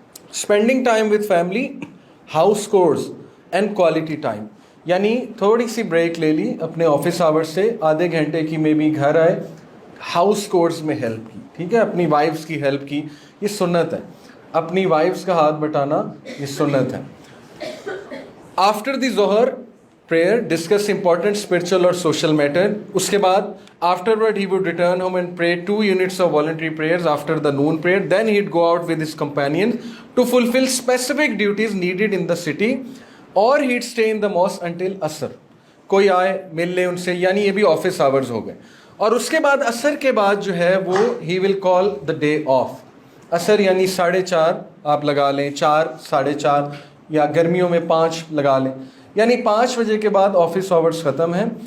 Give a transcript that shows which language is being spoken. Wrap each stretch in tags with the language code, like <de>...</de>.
<en>spending time with family, house chores and quality time,</en> <ur>یعنی تھوڑی سی break لے لی اپنے آفس آورس سے, آدھے گھنٹے کی میں بھی گھر آئے, ہاؤس کورس میں ہیلپ کی. ٹھیک ہے, اپنی وائفس کی ہیلپ کی, یہ سنت ہے. اپنی وائفس کا ہاتھ بٹانا یہ سنت ہے.</ur> <en>After the ظہر prayer, discuss important spiritual or social matter.</en> <ur>اس کے بعد</ur> <en>afterward he would return home and pray 2 units of voluntary prayers after the noon prayer. Then he'd go out with his companions to fulfill specific duties needed in the city, or he'd stay in the mosque until Asr.</en> <ur>کوئی آئے مل لے ان سے, یعنی یہ بھی office hours ہو گئے. اور اس کے بعد عصر کے بعد جو ہے وہ</ur> <en>he will call the day off.</en> <ur>عصر یعنی 4:30 آپ لگا لیں, 4, 4:30, یا گرمیوں میں 5 لگا لیں, یعنی 5 بجے کے بعد آفس آورز ختم ہیں.</ur>